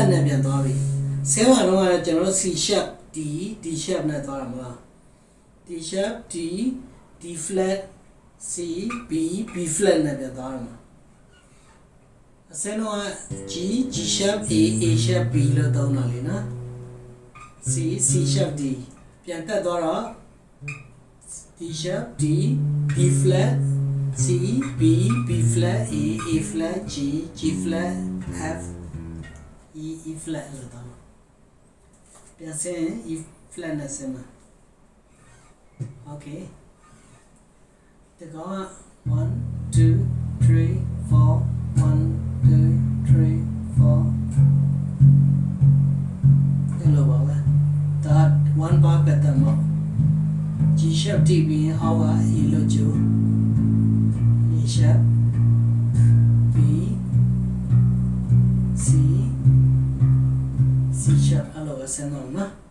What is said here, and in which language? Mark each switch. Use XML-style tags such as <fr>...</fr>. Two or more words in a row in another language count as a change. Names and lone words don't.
<my>နဲ့ပြန်သွားပြီဆဲမှာတော့ကျွန်တော်</my> <en>C sharp D sharp</en> <my>နဲ့သွားတာမလား D</my> <en>sharp D flat C B flat</en> <my>နဲ့ပြန်သွားတာမှာအစတော့</my> <en>G sharp A sharp B</en> <my>လို့သုံးတာလေနော်</my> <en>C sharp D</en> <my>ပြန်တက်သွားတော့</my> <en>D sharp D flat C B flat A flat G flat F E flat</en> <my>လို့တော့ပြန်ဆင်း</my> <en>E flat</en> <my>နဲ့ဆင်းမှာ Okay ဒီကောင်က1 2 3 4 1 2 3 4ဒီလိုပါပဲဒါ</my> <en>one bar pattern</en> <my>ပေါ့</my> <en>G sharp T</en> <my>ပြီးရင်အောက်က E လို့ကျိုး</my> <en>E sharp B C sharp</en> <my>အဲ့လိုပဲဆင်းတော့နော်</my>